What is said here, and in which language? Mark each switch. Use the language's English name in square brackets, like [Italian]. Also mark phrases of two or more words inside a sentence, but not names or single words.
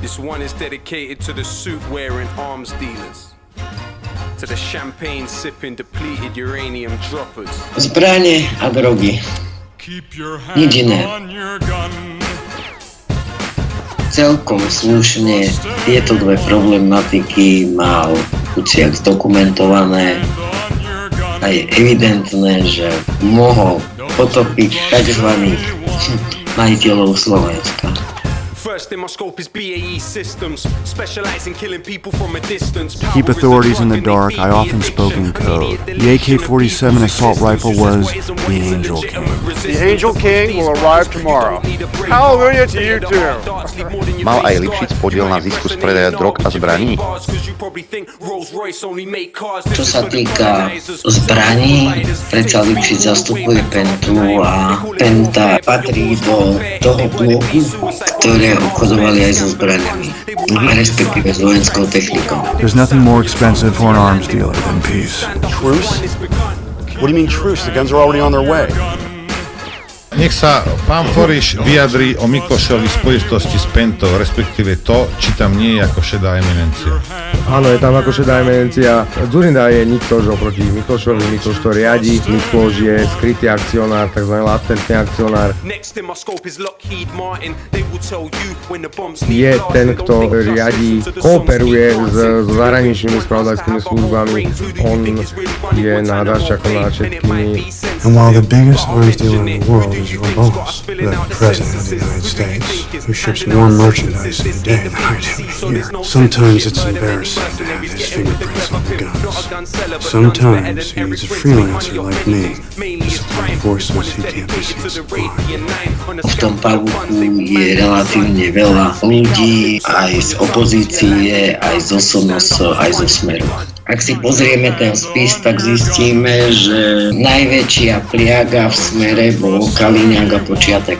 [English] This one is dedicated to the suit-wearing arms dealers, to the champagne-sipping, depleted uranium droppers. [Slovak] Zbranie a drogy. Nič iné. Celkom slušne tieto dve problematiky mal Kuciak zdokumentované a je evidentné, že mohol potopiť tzv. Majiteľov Slovenska. [English] To keep authorities in the dark, I often spoke in code. The AK-47 assault rifle was the Angel King. The Angel King will arrive tomorrow. Hallelujah to you too. [Slovak] Mal aj Lipšic podiel na zisku z predaja drog a zbraní? Čo sa týka zbraní, predsa Lipšic zastupuje Pentu a Penta patrí do toho bloku, ktoré obchodovali aj so zbraniami, respektíve s vojenskou technikou. [English] There's nothing more expensive for an arms dealer than peace. Truce? What do you mean truce? The guns are already on their way. [Slovak] Nech sa pán Foriš vyjadrí o Miklošovi spojitosti s Pentou, respektíve to, či tam nie je ako šedá eminencia. Áno, je tam ako šedá eminencia. Dzurinda je Mikloš oproti Miklošovi. Mikloš to riadi. Mikloš je skrytý akcionár, tzv. Latentný akcionár. Je ten, kto riadi, kooperuje s zahraničnými spravodajskými službami. On je nádaščakom nad všetkými. [English] And while the biggest arms dealer in the world is your boss, the President of the United States, who ships more merchandise in a day than I do in a year, sometimes it's embarrassing to have his fingerprints on the guns. Sometimes he needs a freelancer like me to supply forces he can't be seen supplying. [Slovak] V tom pavúku je relatívne veľa ľudí, aj z opozície, aj z SNS, aj zo Smeru. Ak si pozrieme ten spis, tak zistíme, že najväčšia pliaga v Smere bol Kaliňák a Počiatek.